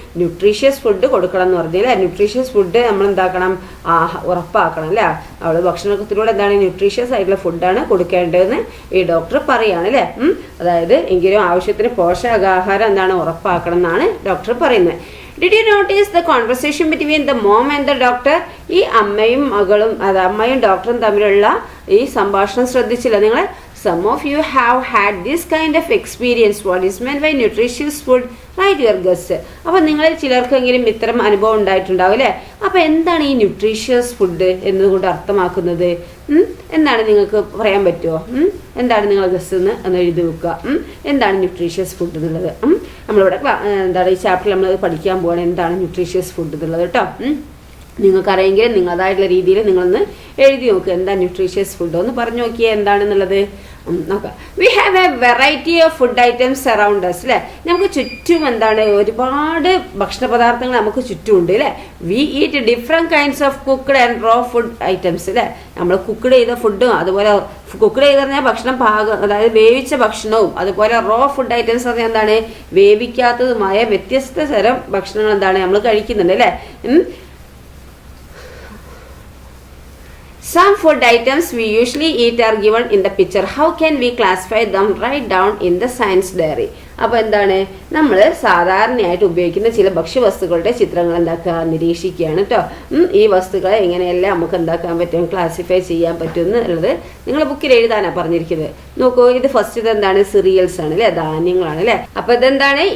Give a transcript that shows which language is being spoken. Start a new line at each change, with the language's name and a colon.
Malayalam: Nutritious food കൊടുക്കണം എന്ന് പറഞ്ഞില്ലേ? ന്യൂട്രീഷ്യസ് ഫുഡ് നമ്മൾ എന്താക്കണം? ഉറപ്പാക്കണം അല്ലേ? അവൾ ഭക്ഷണത്തിലൂടെ എന്താണ് ന്യൂട്രീഷ്യസ് ആയിട്ടുള്ള ഫുഡാണ് കൊടുക്കേണ്ടതെന്ന് ഈ ഡോക്ടർ പറയുകയാണ് അല്ലേ? അതായത് എങ്കിലും ആവശ്യത്തിന് പോഷകാഹാരം എന്താണ് ഉറപ്പാക്കണം എന്നാണ് ഡോക്ടർ പറയുന്നത്.
English: Did you notice the conversation between the mom and the doctor?
Malayalam: ഈ അമ്മയും മകളും, അമ്മയും ഡോക്ടറും തമ്മിലുള്ള ഈ സംഭാഷണം ശ്രദ്ധിച്ചില്ല നിങ്ങൾ?
English: Some of you have had this kind of experience. What is meant by nutritious food? Write your guess.
Malayalam: അപ്പോൾ നിങ്ങളിൽ ചിലർക്കെങ്കിലും ഇത്തരം അനുഭവം ഉണ്ടായിട്ടുണ്ടാവും അല്ലേ? അപ്പോൾ എന്താണ് ഈ ന്യൂട്രീഷ്യസ് ഫുഡ് എന്നതുകൊണ്ട് അർത്ഥമാക്കുന്നത്? എന്താണ് നിങ്ങൾക്ക് പറയാൻ പറ്റുമോ? എന്താണ് നിങ്ങൾ ഗസ് എന്ന് എഴുതി വെക്കുക. എന്താണ് ന്യൂട്രീഷ്യസ് ഫുഡ് എന്നുള്ളത്? നമ്മളിവിടെ എന്താണ് ഈ ചാപ്റ്ററിൽ നമ്മൾ പഠിക്കാൻ പോകണം എന്താണ് ന്യൂട്രീഷ്യസ് ഫുഡ് എന്നുള്ളത് കേട്ടോ. നിങ്ങൾക്കറിയെങ്കിൽ നിങ്ങളതായിട്ടുള്ള രീതിയിൽ നിങ്ങളൊന്ന് എഴുതി നോക്കുക. എന്താ ന്യൂട്രീഷ്യസ് ഫുഡ് ഒന്ന് പറഞ്ഞു നോക്കിയേ എന്താണെന്നുള്ളത് നോക്കാം.
English: We have a variety of food items around us അല്ലേ?
Malayalam: നമുക്ക് ചുറ്റും എന്താണ് ഒരുപാട് ഭക്ഷണ പദാർത്ഥങ്ങൾ നമുക്ക് ചുറ്റുമുണ്ട് അല്ലേ?
English: We eat different kinds of cooked and raw food items അല്ലേ?
Malayalam: നമ്മൾ കുക്ക്ഡ് ചെയ്ത ഫുഡും അതുപോലെ കുക്ക്ഡ് ചെയ്ത് പറഞ്ഞാൽ ഭക്ഷണം അതായത് വേവിച്ച ഭക്ഷണവും അതുപോലെ റോ ഫുഡ് ഐറ്റംസ് പറഞ്ഞാൽ എന്താണ് വേവിക്കാത്തതുമായ വ്യത്യസ്ത തരം ഭക്ഷണങ്ങൾ എന്താണ് നമ്മൾ കഴിക്കുന്നുണ്ട് അല്ലേ?
English: Some food items we usually eat are given in the picture. How can we classify them? Write down in the science diary.
Malayalam: അപ്പോൾ എന്താണ് നമ്മൾ സാധാരണയായിട്ട് ഉപയോഗിക്കുന്ന ചില ഭക്ഷ്യവസ്തുക്കളുടെ ചിത്രങ്ങൾ എന്താക്കുക നിരീക്ഷിക്കുകയാണ് കേട്ടോ. ഈ വസ്തുക്കളെ എങ്ങനെയെല്ലാം നമുക്ക് എന്താക്കാൻ പറ്റും, ക്ലാസിഫൈ ചെയ്യാൻ പറ്റും എന്നുള്ളത് നിങ്ങൾ ബുക്കിൽ എഴുതാനാണ് പറഞ്ഞിരിക്കുന്നത്. നോക്കൂ, ഇത് ഫസ്റ്റ് ഇതെന്താണ്? സിറിയൽസ് ആണ് അല്ലേ? ധാന്യങ്ങളാണ് അല്ലേ? അപ്പോൾ ഇതെന്താണ്?